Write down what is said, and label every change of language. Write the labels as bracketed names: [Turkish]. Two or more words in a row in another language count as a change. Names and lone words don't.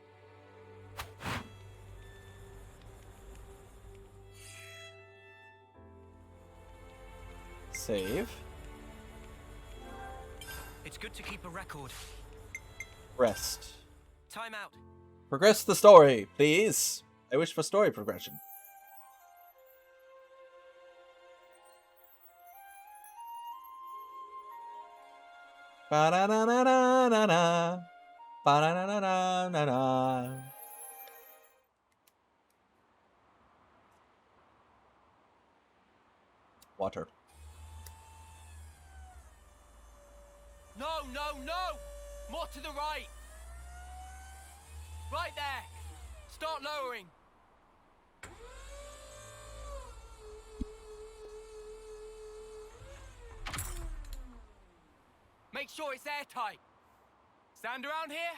[English] Save. It's good to keep a record. Rest. Time out. Progress the story, please. I wish for story progression. Ba-da-na-na-na-na-na. Ba-da-na-na-na-na-na. Water. No, no, no! More to the right! Right there! Start lowering! Make sure it's airtight. Stand around here?